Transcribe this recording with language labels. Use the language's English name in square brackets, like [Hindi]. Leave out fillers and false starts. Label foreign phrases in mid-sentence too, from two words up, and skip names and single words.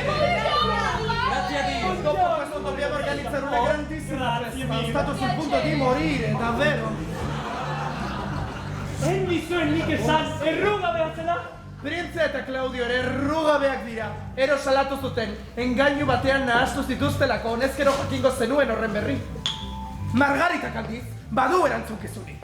[Italian] Grazie a Dio. Dopo questo dobbiamo organizzare una grandissima festa. È stato sul punto di morire, davvero. [Basque] Endizoen nik esan, errugabea zela? Printzea eta Klaudio ere errugabeak dira. Ero salatu zuten, engainu batean nahastu zituztelako, honezkero jakingo zenuen horren berri. Margaritak aldiz, badu erantzunkizunik.